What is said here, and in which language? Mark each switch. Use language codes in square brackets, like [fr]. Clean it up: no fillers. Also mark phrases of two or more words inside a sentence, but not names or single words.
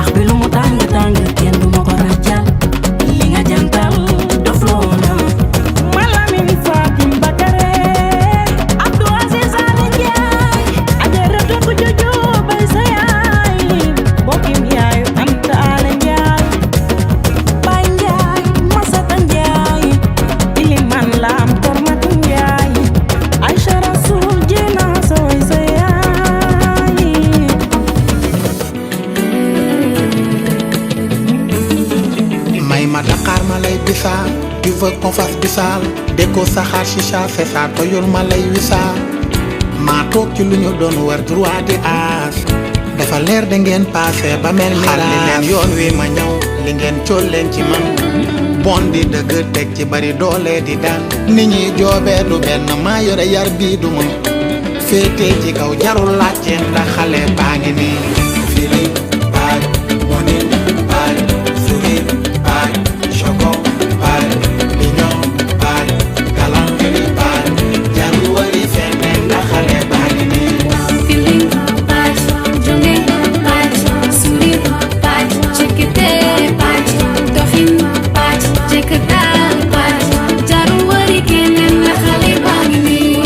[wo] bi lu mu tàng tàng kenn du ma ko ràccal li nga jantal dofloo nga ma Malamine Fatim Bakare Abdou Aziz Ale Njaay ajaratu ku jojo bay sa yaay bokkim yaayu Anta Ale Njaay Bay Njaay Masata Njaay Iliman Lam Kormatu Njaay Aïcha Rasoul Jena sooy sa yaay may ma Dakar ma lay bisaal [fr] tu veux qu'on fasse [wo] bisaal déko saxaar chicha [fr] c'est ça [wo] toyul ma lay wisaal maa toog ci lu ñu doon war droit di aas dafa leer da ngeen passé ba mel ni xar li leen yoon wi ma ñëw li ngeen cool leen ci man bon di dëgg teg ci bari doole di daan nit ñi joobee du benn maa yore yar bii du ma féete ci kaw jarul laajte ndax xale baa ngi nii [en] feeling bad money bad sourire bad choco bad mignon bad galanterie bad [wo] jarul wari feneen ndax xale baa ngi nii [en] feeling bad [wo] jonge bad sourire bad jekete bad doxin bad jeketa bad jarul wari keneen ndax xale baa ngi nii